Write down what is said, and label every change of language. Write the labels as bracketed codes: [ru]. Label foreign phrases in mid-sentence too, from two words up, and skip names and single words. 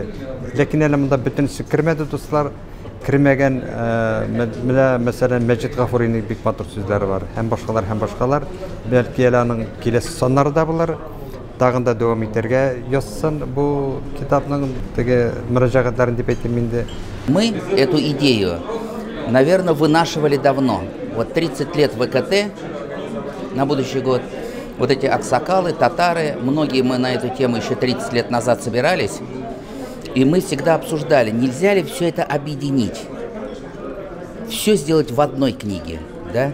[tt] Ләкин әле монда бөтенесе кирмәде, дуслар. Кирмәгән, менә мәсәлән Мәҗит Гафуриның бик матур сүзләре бар. Һәм башкалар. Бәлки әле аның киләсе саннары да булыр. Тагын да дәвам итәргә язсын бу китапның теге мөрәҗәгатьләрен дип әйтим инде. [ru] Мы эту идею, наверное, вынашивали давно. Вот 30 лет ВКТ на будущий год. Вот эти аксакалы, татары, многие мы на эту тему еще 30 лет назад собирались. И мы всегда обсуждали, нельзя ли все это объединить, все сделать в одной книге, да?